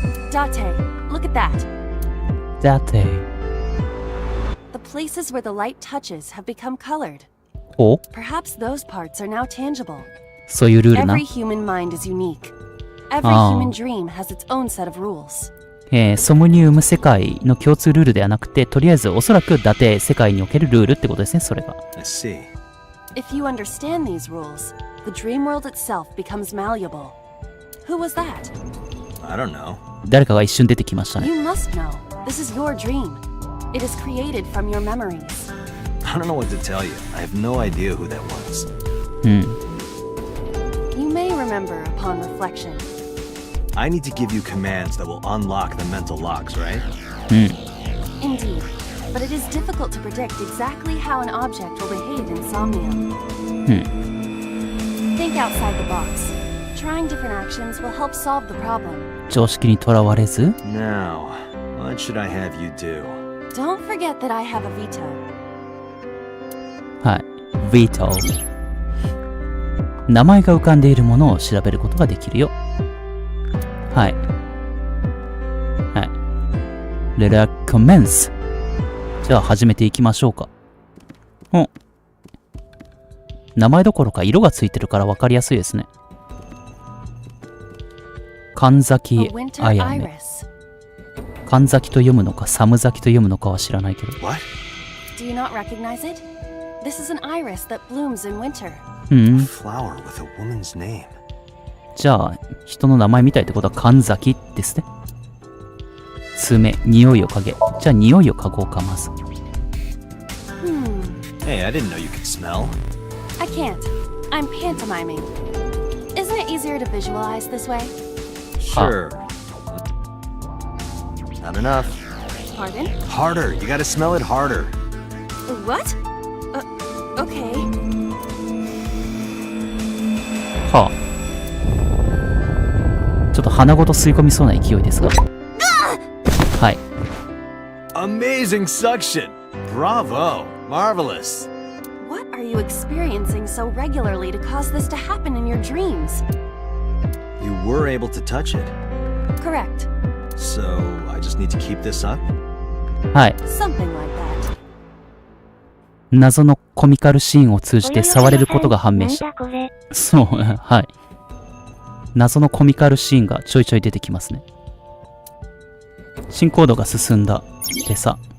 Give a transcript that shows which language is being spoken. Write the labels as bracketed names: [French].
[English] Date, look at that. [Japanese] だって、 [English] The places where the light touches have become colored. お Perhaps those parts are now tangible. [Japanese] そういうルールな。 [English] Every human mind is unique. Every human dream has its own set of rules. [Japanese] ソムニウム世界の共通ルールではなくて、とりあえずおそらく伊達世界におけるルールってことですね、それが。 [English] I see. If you understand these rules, the dream world itself becomes malleable. Who was that? I don't know. [Japanese] 誰かが一瞬出てきましたね。 [English] You must know. This is your dream. It is created from your memories. I don't know what to tell you. I have no idea who that was. You may remember upon reflection. I need to give you commands that will unlock the mental locks, right? Indeed, but it is difficult to predict exactly how an object will behave in somnium. Think outside the box. Trying different actions will help solve the problem. [Japanese] 常識にとらわれず、 [English] Now, what should I have you do? Don't forget that I have a veto. [Japanese] はい。Veto。名前が浮かんでいるものを調べることができるよ。はい。はい。 [English] Let us commence。 [Japanese] じゃあ始めていきましょうか。名前どころか色がついてるから分かりやすいですね。神崎 [English] A winter [Japanese] あやめ。 [English] iris. [Japanese] 神崎と読むのか寒崎と読むのかは知らないけど。 [English] What? Do you not recognize it? This is an iris that blooms in winter. Flower with a woman's name. [Japanese] じゃあ人の名前みたいってことは神崎ですね。爪、匂いを嗅げ。じゃあ匂いを嗅ごうかまず。 [English] Hey, I didn't know you could smell. I can't. I'm pantomiming. Isn't it easier to visualize this way? Sure. Not enough. Pardon? Harder. You gotta smell it harder. What? Okay. はあ。 [Japanese] ちょっと鼻ごと吸い込みそうな勢いですが。はい。 [English] Amazing suction. Bravo. Marvelous. What are you experiencing so regularly to cause this to happen in your dreams? You were able to touch it. Correct. So, I just need to keep this up? [Japanese] はい。 [English] Something like that. [Japanese] 謎のコミカルシーンを通じて触れることが判明した。なんだこれ。そう、はい。謎のコミカルシーンがちょいちょい出てきますね。進行度が進んだ。でさ。